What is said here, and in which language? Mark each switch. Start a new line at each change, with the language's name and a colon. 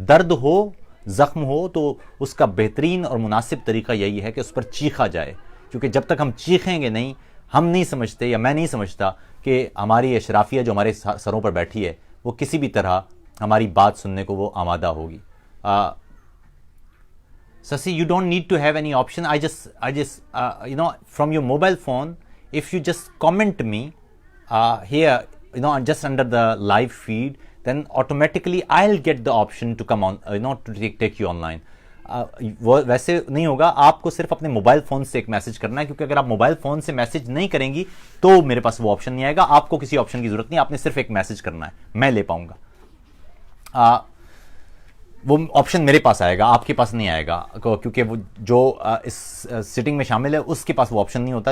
Urdu: درد ہو, زخم ہو, تو اس کا بہترین اور مناسب طریقہ یہی ہے کہ اس پر چیخا جائے, کیونکہ جب تک ہم چیخیں گے نہیں, ہم نہیں سمجھتے یا میں نہیں سمجھتا کہ ہماری اشرافیہ جو ہمارے سروں پر بیٹھی ہے وہ کسی بھی طرح ہماری بات سننے کو وہ آمادہ ہوگی.
English: Sasi, you don't need to have any option. I just from your mobile phone, if you just comment me here, just under the live feed, then automatically I'll get the option to come on, to take you online.
Urdu: وہ ویسے نہیں ہوگا, آپ کو صرف اپنے mobile phone سے ایک میسج کرنا ہے, کیونکہ اگر آپ موبائل فون سے میسج نہیں کریں گی تو میرے پاس وہ آپشن نہیں آئے گا. آپ کو کسی آپشن کی ضرورت نہیں, آپ نے صرف ایک میسج کرنا ہے, میں لے پاؤں گا. وہ آپشن میرے پاس آئے گا, آپ کے پاس نہیں آئے گا, کیونکہ وہ جو اس سیٹنگ میں شامل ہے اس کے پاس وہ آپشن نہیں ہوتا.